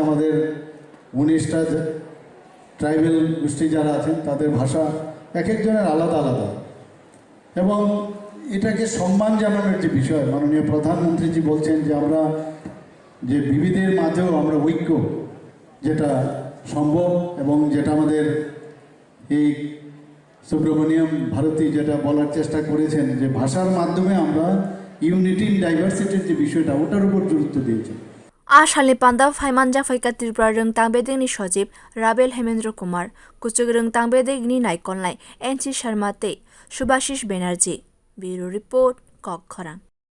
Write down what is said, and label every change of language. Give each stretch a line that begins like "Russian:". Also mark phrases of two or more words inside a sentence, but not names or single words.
Bangla: আমাদের 19টা ট্রাইবেল গোষ্ঠী যারা আছেন তাদের ভাষা এক একজনের আলাদা আলাদা এবং এটাকে সম্মান জানানোর যে বিষয় মাননীয় প্রধানমন্ত্রীজি বলছেন যে আমরা যে বিবিধের মাঝেও আমরা ঐক্য যেটা সম্ভব এবং যেটা আমাদের এই সুব্রমণ্যম ভারতী যেটা বলার চেষ্টা করেছেন যে ভাষার মাধ্যমে আমরা
English: unity in diversity's
Bangla: যে বিষয়টা ওটার উপর গুরুত্ব দিয়েছেন
Kok Borok: आसामनि पान्दा फाइ manjak फाइका त्रिपुरा रोंतां बेदेगनि सचिब Ravel Hemendra Kumar कुचुग रोंतां बेदेगनि नायकनलाय NC शर्मा तै Subhashis Banerjee ब्यूरो रिपोर्ट कक खरां।